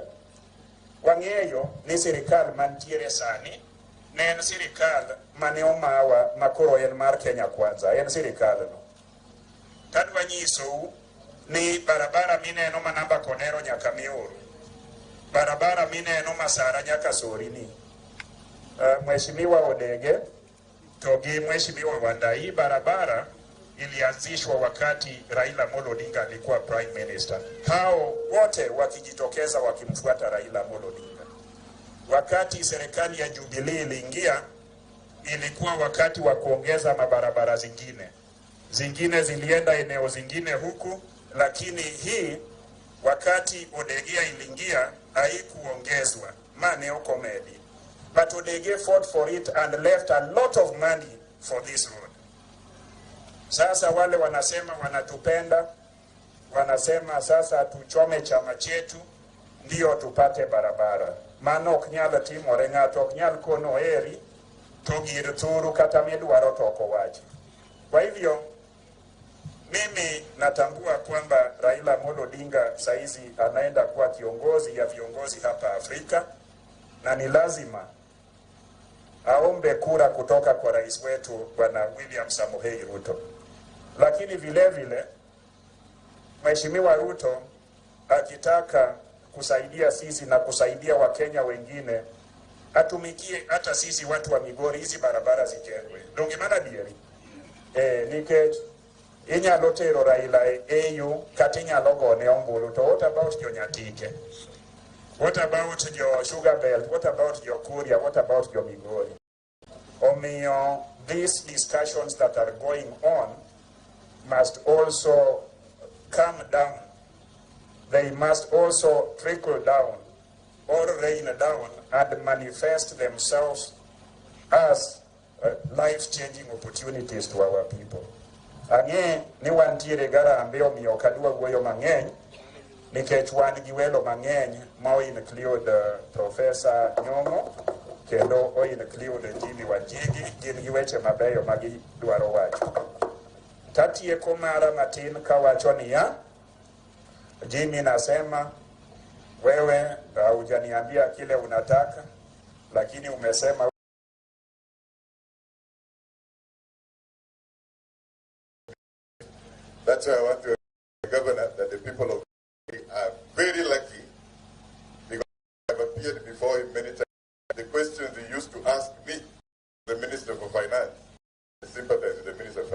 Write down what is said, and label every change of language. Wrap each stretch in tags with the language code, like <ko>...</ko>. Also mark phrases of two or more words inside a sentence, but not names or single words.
<luo>Wang'eyo ni sirikal mantiere sani ne en sirikal mane omawa makoro en mar Kenya Kwanza, en sirikal no. Tadwa nyisou ni barabara mineno manamba Konero nyaka Miuru, barabara mineno Masara nyaka Sorini, Mheshimiwa Odege to gi Mheshimiwa Wandai,</luo> <sw>barabara ilianzishwa wakati Raila Amolo Odinga alikuwa</sw> <en>prime minister.</en> <sw>Hao wote wakijitokeza wakimfuata Raila Amolo Odinga. Wakati serikali ya Jubilee iliingia, ilikuwa wakati wa kuongeza mabarabara zingine zilienda eneo zingine huku, lakini hii wakati Odege iliingia haikuongezwa, maneo comedy.</sw> <en>But Odege fought for it and left a lot of money for this road.</en> <sw>Sasa wale wanasema wanatupenda, wanasema sasa tuchome chama chetu ndio tupate barabara.</sw> <luo>Mano ok nyal timore, ng'ato ok nyal kono eri to gir thuru kata midwaro to ok owachi.</luo> <sw>Kwa hivyo mimi natambua kwamba Raila Amolo Odinga saizi anaenda kuwa kiongozi ya viongozi hapa Afrika, na ni lazima aombe kura kutoka kwa rais wetu Bwana William Samoei Ruto. Lakini vile vile Mheshimiwa Ruto akitaka kusaidia sisi na kusaidia Wakenya wengine, atumikie hata sisi watu wa Migori, hizi barabara zijengwe.</sw> <luo>Donge mana dieri nikech inyalo tero Raila EU kata inyalo gone ombulu.</luo> <en>To what about your Nyatike? What about your Sugar Belt? What about your Kuria? What about your Migori?</en> <luo>Omiyo,</luo> <en>these discussions that are going on must also come down. They must also trickle down or rain down and manifest themselves as life-changing opportunities to our people.</en> <luo>Ang'e ni wantiere garambe omiyo kadwa wuoyo mang'eny nikech wan gi welo mang'eny ma include Professor Nyong'o kendo include Jimi Wanjigi. Gin gi weche mabeyo ma gidwaro wacho. Tatieko mara matin kawacho niya,</luo> <sw>Jimi nasema wewe hujaniambia kile unataka, lakini umesema</sw> <en>that's why I want to the governor that the people of are very lucky because I've appeared before him many times. The questions he used to ask me, the Minister for Finance, I sympathize with the Minister of Finance.</en>